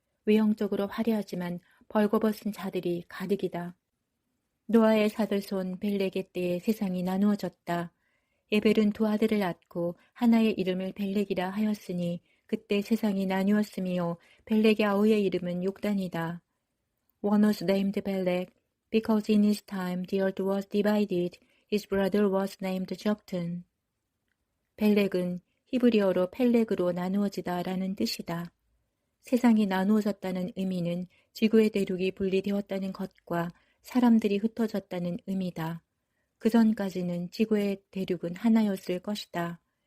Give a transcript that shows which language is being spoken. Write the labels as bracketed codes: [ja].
[ko] 외형적으로 화려하지만 벌거벗은 자들이 가득이다. 노아의 사들손 벨렉의 때에 세상이 나누어졌다. 에벨은 두 아들을 낳고 하나의 이름을 벨렉이라 하였으니 그때 세상이 나누었으며 벨렉의 아우의 이름은 욕단이다. [en] One was named Beleg, because in his time the earth was divided. His brother was named Joktan. [ko] 벨렉은 히브리어로 펠렉으로 나누어지다 라는 뜻이다. 세상이 나누어졌다는 의미는 지구의 대륙이 분리되었다는 것과 사람들이 흩어졌다는 의미다. 그전까지는 지구의 대륙은 하나였을 것이다.